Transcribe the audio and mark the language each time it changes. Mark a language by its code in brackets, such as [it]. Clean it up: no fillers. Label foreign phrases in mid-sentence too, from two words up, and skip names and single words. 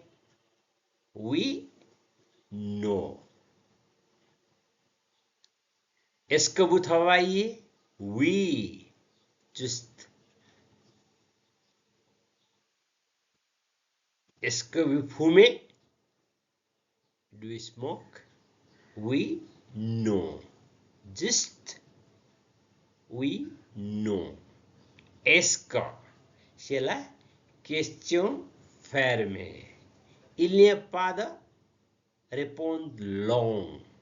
[fr] Oui, non. Est-ce que vous travaillez? Oui, juste. Est-ce que vous fumez? [en] Do you smoke? [fr] Oui, non. Juste oui, non. Est-ce que c'est la question fermée. Il n'y a pas de réponse longue.